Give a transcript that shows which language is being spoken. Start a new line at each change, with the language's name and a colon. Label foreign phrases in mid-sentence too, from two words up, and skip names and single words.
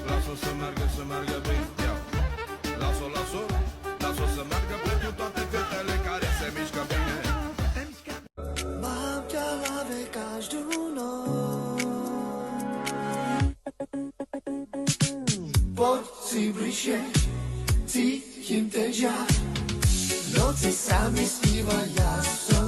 Romanian: Las-o să meargă, să meargă bine. Las-o, las-o, las-o să meargă pentru toate fetele care se mișcă bine.
Slovak: Mám ťa v hlave každú noc. Poď si bližšie, cítim ten žiar. V noci sa mi sníva jas.